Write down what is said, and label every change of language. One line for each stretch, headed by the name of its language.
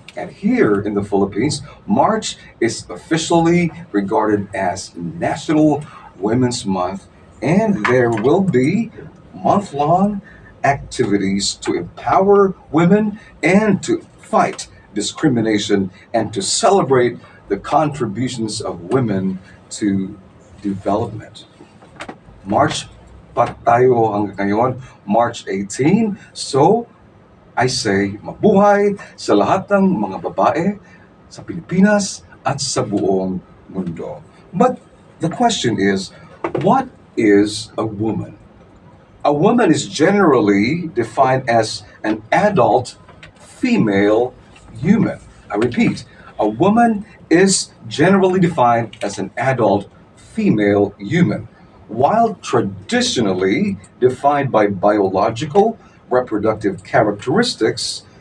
English: And here in the Philippines, March is officially regarded as National Women's Month, and there will be month long activities to empower women and to fight discrimination and to celebrate the contributions of women to development.
Filipino: March pa tayo hanggang ngayon, March 18.
English: So, I say
Filipino: mabuhay sa lahat ng mga babae sa Pilipinas at sa buong mundo.
English: But the question is, what is a woman? A woman is generally defined as an adult female human. I repeat, a woman is generally defined as an adult female human, while traditionally defined by biological reproductive characteristics.